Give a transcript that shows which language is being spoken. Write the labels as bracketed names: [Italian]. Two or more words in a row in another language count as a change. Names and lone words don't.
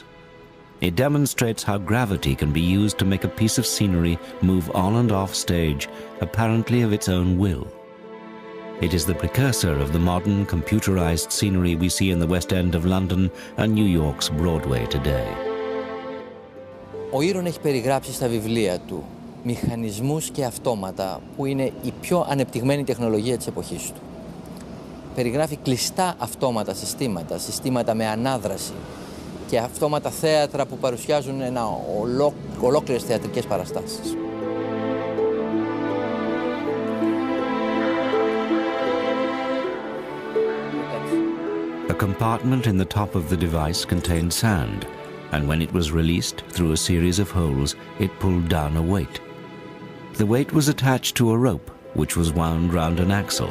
[English] It demonstrates how gravity can be used to make a piece of scenery move on and off stage, apparently of its own will. It is the precursor of the modern computerized scenery we see in the West End of London and New York's Broadway today. [Greek] Ο Ήρων έχει περιγράψει στα βιβλία του μηχανισμούς και αυτόματα που είναι η πιο ανεπτυγμένη τεχνολογία της εποχής του. Περιγράφει κλειστά αυτόματα συστήματα, συστήματα με ανάδραση και αυτόματα θέατρα που παρουσιάζουν ολόκληρες θεατρικές παραστάσεις. [English] A compartment in the top of the device contained sand, and when it was released through a series of holes, it pulled down a weight. The weight was attached to a rope, which was wound round an axle.